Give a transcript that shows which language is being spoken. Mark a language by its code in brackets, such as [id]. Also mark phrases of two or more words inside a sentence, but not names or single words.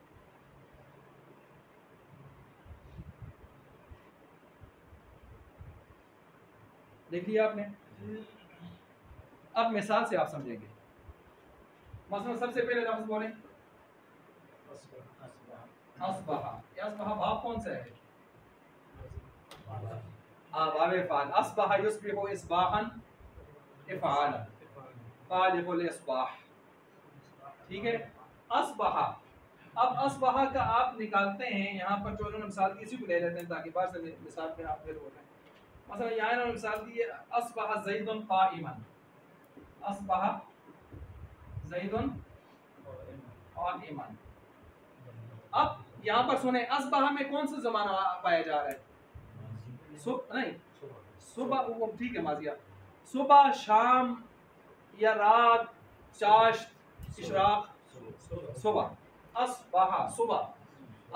[hi] देख लिया आपने? अब मिसाल से आप समझेंगे। मसलन सबसे पहले लफ्ज़ बोले अस्बहा। अस्बहा भाव कौन सा है? भाव फ़ाल। [ar] أصبح يصبح إصباحا إفعالا، فالق الإصباح. [hi] ठीक है। अस्बहा, अब अस्बहा का आप निकालते हैं यहाँ पर, जो उन्होंने मिसाल दी इसी को ले लेते हैं ताकि बाहर से मिसाल पे आप फिर हो जाए। मतलब यहाँ इन्होंने मिसाल दी है [ar] أصبح زيد قائما. أصبح زيد قائما. [hi] अब यहाँ पर सुने, अस्बहा में कौन सा ज़माना पाया जा रहा है? नहीं, सुबह, वो ठीक है माजिया। सुबह, शाम या रात, चाश्त, इशराक, सुबह। अस्बहा सुबह।